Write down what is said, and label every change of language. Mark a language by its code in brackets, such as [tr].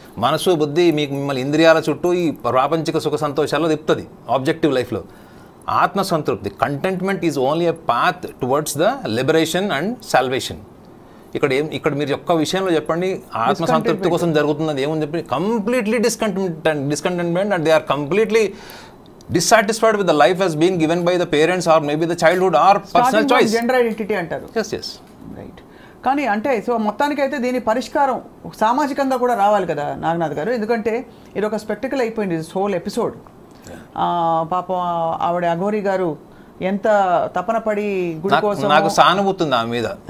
[te] మనసు, బుద్ధి మిమ్మల్ని ఇంద్రియాల చుట్టూ ఈ ప్రాపంచిక సుఖ సంతోషాల్లో తిప్పుతుంది ఆబ్జెక్టివ్ లైఫ్లో. [en] ఆత్మసంతృప్తి, contentment is only a path towards the liberation and salvation. [te] ఇక్కడ మీరు ఒక్క విషయంలో చెప్పండి ఆత్మసంతృప్తి కోసం జరుగుతున్నది ఏముంది చెప్పండి. [en] Completely discontentment and they are completely dissatisfied with the life as being given by the parents or maybe the childhood or personal choice. [te] Gender identity అంటారు. [en] yes right. [te] కానీ అంటే సో మొత్తానికైతే దీని పరిష్కారం సామాజికంగా కూడా రావాలి కదా నాగనాథ్ గారు, ఎందుకంటే ఇది ఒక స్పెక్టికల్ అయిపోయింది [en] This whole episode. [te] పాపం ఆవిడ అఘోరి గారు ఎంత తపన పడి గుడి కోసం. నాకు సానుభూతి ఉంది ఆమె మీద.